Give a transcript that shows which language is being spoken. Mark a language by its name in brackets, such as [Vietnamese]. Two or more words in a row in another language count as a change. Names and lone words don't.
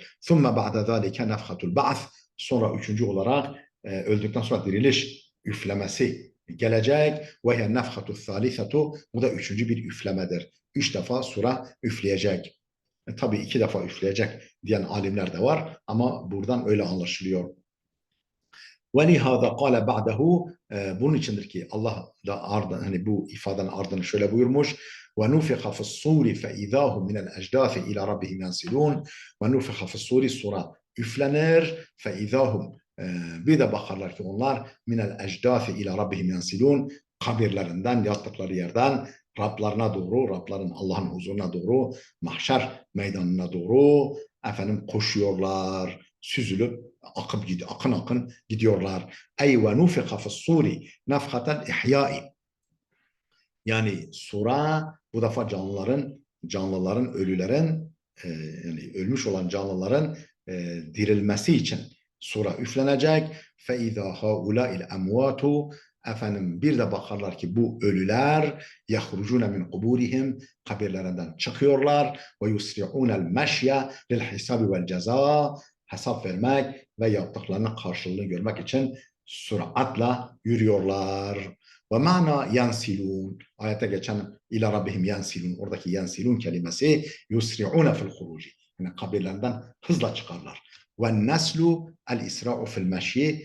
[Arabic] ثم بعد ذلك نفخة البعث. [Turkish] Sonra üçüncü olarak öldükten sonra diriliş üflemesi gelecek. [Arabic] وهي نفخة ثالثة. [Turkish] Bu da üçüncü bir üflemedir. 3 defa sura üfleyecek. Tabii 2 defa üfleyecek diyen alimler de var ama buradan öyle anlaşılıyor. [Arabic] وَلِهَذَا قَالَ بَعْدَهُ. [Turkish] Bunun içindir ki Allah da ardından, hani bu ifadenin ardını şöyle buyurmuş. [Arabic] وَنُفِخَ فِي الصُّورِ فَاِذَا هُمْ مِنَ الْاَجْدَاثِ اِلَى رَبِّهِمْ يَنْسِلُونَ. وَنُفِخَ فِي الصُّورِ [Turkish] sura üflenir. [Arabic] فَاِذَا هُمْ [Turkish] bir de bakarlar ki onlar [Arabic] من الأجداث إلى ربهم ينسلون, [Turkish] kabirlerinden, yattıkları yerden Rablarına doğru, Rabların Allah'ın huzuruna doğru, mahşer meydanına doğru efendim koşuyorlar, süzülüp akın akın gidiyorlar. [Arabic] أي ونفخ في الصور نفخة إحياء. [Turkish] Yani sura bu defa canlıların, ölülerin yani ölmüş olan canlıların dirilmesi için sura üflenecek. [Arabic] فَاِذَا هَاُولَٰئِ الْاَمْوَاتُ. [Turkish] Efendim bir de bakarlar ki bu ölüler [Arabic] يَخْرُجُونَ مِنْ قُبُورِهِمْ, [Turkish] kabirlerinden çıkıyorlar. [Arabic] وَيُسْرِعُونَ الْمَشْيَ لِلْحِسَابِ وَالْجَزَاءِ. [Turkish] Hesap vermek ve yaptıklarının karşılığını görmek için süratla yürüyorlar. Ve mana yansilun. Ayette geçen [Arabic] إلى ربهم ينسلون. [Turkish] Oradaki yansilun kelimesi [Arabic] يسرعون في الخروج. [Turkish] Yani kabirlerinden hızla çıkarlar. [Arabic] والنسل الإسراع في المشي.